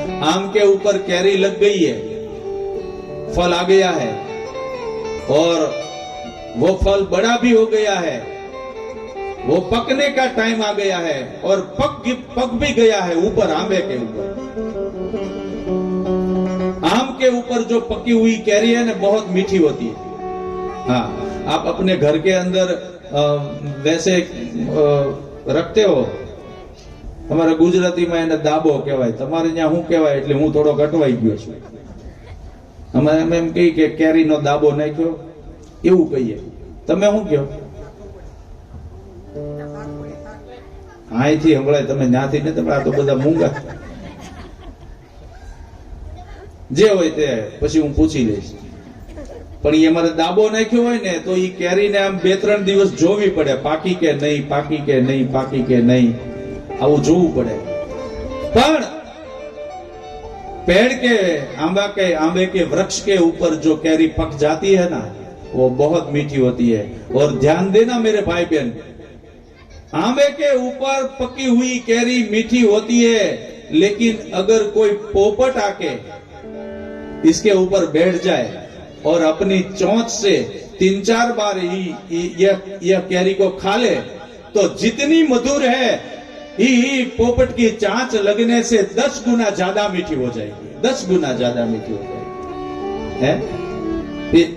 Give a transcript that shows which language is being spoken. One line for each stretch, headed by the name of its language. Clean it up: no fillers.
Hindi: आम के ऊपर कैरी लग गई है, फल आ गया है, और वो फल बड़ा भी हो गया है, वो पकने का टाइम आ गया है, और पक भी गया है ऊपर, आंबे के ऊपर। आम के ऊपर जो पकी हुई कैरी है ना, बहुत मीठी होती है। हाँ, आप अपने घर के अंदर वैसे रखते हो। हमारा गुजराती में
Gujarati: એને દાબો કહેવાય, તમારે ત્યાં શું કહેવાય? એટલે હું થોડો કટવાઈ ગયો છું। અમારે એમ કહી કે કેરીનો દાબો નાખ્યો, એવું કહીએ। તમે શું કહો? અહીંથી હમણાં તમે ત્યાંથી ને તમે, આ તો બધા મૂંગા જે હોય તે પછી હું પૂછી લઈશ। પણ એ અમારે દાબો નાખ્યો હોય ને તો એ કેરીને આમ 2-3 દિવસ જોવી પડે, પાકી કે નહીં, પાકી કે નહીં, પાકી કે નહીં, આવું જોવું પડે। પણ
Hindi: पेड़ के आंबे के वृक्ष के ऊपर जो कैरी पक जाती है ना, वो बहुत मीठी होती है। और ध्यान देना मेरे भाई बहन, आंबे के ऊपर पकी हुई कैरी मीठी होती है, लेकिन अगर कोई पोपट आके इसके ऊपर बैठ जाए और अपनी चोंच से 3-4 बार यह कैरी को खा ले, तो जितनी मधुर है ही पोपट की चांच लगने से 10 गुना ज्यादा मीठी हो जाएगी, 10 गुना ज्यादा मीठी हो जाएगी, है?